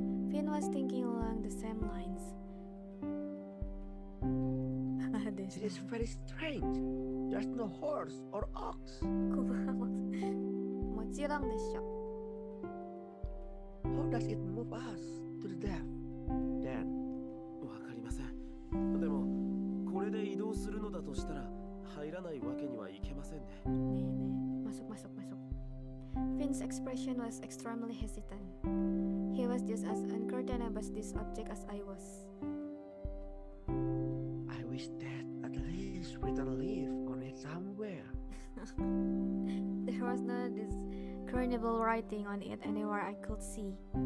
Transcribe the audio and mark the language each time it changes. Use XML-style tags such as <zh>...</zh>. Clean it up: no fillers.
<en>Finn was thinking along the same lines. This is very strange. There's no horse or ox.</en> <ja>Mochirong desho.</ja> <en>How does it move us to the depth? Then</en> <ja>わかりません。でもこれで移動するのだとしたら入らないわけにはいけませんね。</ja> <id>Masuk.</id> <en>Finn's expression was extremely hesitant. He was just as uncertain about this object as I was. I wish that at least written leaf on it somewhere. There was no discernible writing on it anywhere I could see.</en>